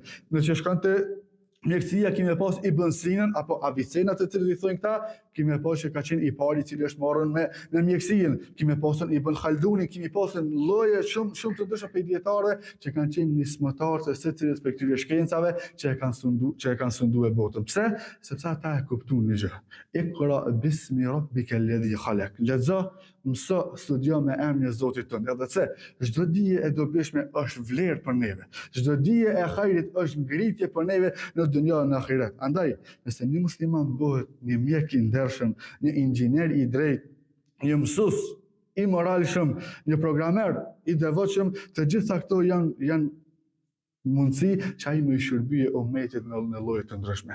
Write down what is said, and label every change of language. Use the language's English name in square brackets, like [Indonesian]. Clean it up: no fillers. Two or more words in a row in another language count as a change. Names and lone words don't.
[Albanian] Nëse shkon te mjekësia, kemi pas Ibn Sinën apo Avicena të cilët i thonë këta, kemi pas që ka qenë i pari i cili është marrën me mjekësinë, kemi pasën Ibn Khalduni, kemi pasën lloje shumë të ndryshme prej dietarëve që kanë qenë nismëtarë të secilës prej këtyre shkencave që e kanë sunduar botën. Pse? Sepse ata e kuptuan një gjë. [Arabic] اقرأ باسم ربك الذي خلق. [Albanian] Lexo, mëso, studio me emrin e Zotit tënd. Edhe pse çdo dije e dobishme është vlerë për neve. Çdo dije e hajrit është ngritje për neve në dunjë dhe në ahiret. Andaj, nëse një musliman bëhet një mjek i ndershëm, një inxhinier i drejtë, një mësues i moralshëm, një programer i devotshëm, të gjitha këto janë mundësi që ai më i shërbye umetit në lloje të ndryshme.